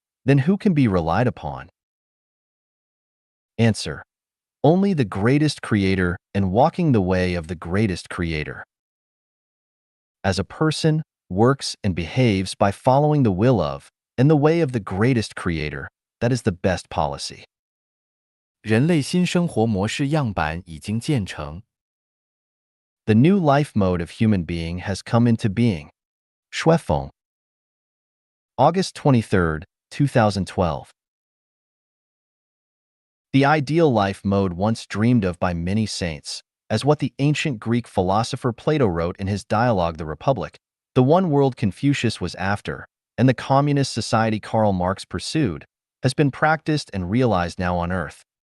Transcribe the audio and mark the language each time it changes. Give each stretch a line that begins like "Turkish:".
English: Then who can be relied upon? Answer. Only the greatest creator and walking the way of the greatest creator. As a person works and behaves by following the will of and the way of the greatest creator, that is the best policy.
Chinese: 人类新生活模式样板已经建成。
English: The new life mode of human being has come into being. Shuifeng. August 23rd, 2012. The ideal life mode once dreamed of by many saints, as what the ancient Greek philosopher Plato wrote in his dialogue The Republic, the one world Confucius was after, and the communist society Karl Marx pursued, has been practiced and realized now on Earth.